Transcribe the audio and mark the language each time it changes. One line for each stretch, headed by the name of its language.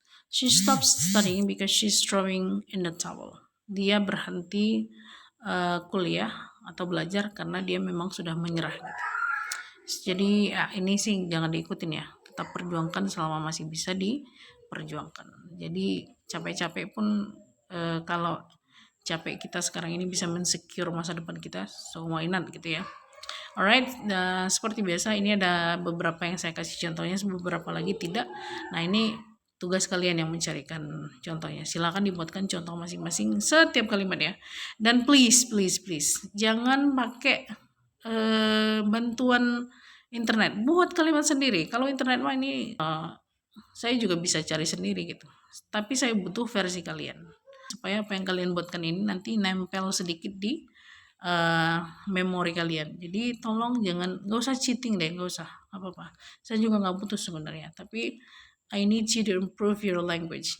English: She stops studying because she's throwing in the towel.
Indonesian: Dia berhenti kuliah atau belajar karena dia memang sudah menyerah gitu. Jadi ya, ini sih jangan diikutin ya. Tetap perjuangkan selama masih bisa diperjuangkan. Jadi capek-capek pun kalau capek kita sekarang ini bisa mensecure masa depan kita,
English: so why not
Indonesian: gitu ya. Alright, seperti biasa ini ada beberapa yang saya kasih contohnya, beberapa lagi tidak. Nah ini tugas kalian yang mencarikan contohnya. Silakan dibuatkan contoh masing-masing setiap kalimat ya. Dan please jangan pakai bantuan internet. Buat kalimat sendiri. Kalau internet mah ini saya juga bisa cari sendiri gitu. Tapi saya butuh versi kalian. Supaya apa yang kalian buatkan ini nanti nempel sedikit di memori kalian. Jadi tolong nggak usah cheating deh, nggak usah apa-apa. Saya juga nggak butuh sebenarnya. Tapi
English: I need you to improve your language.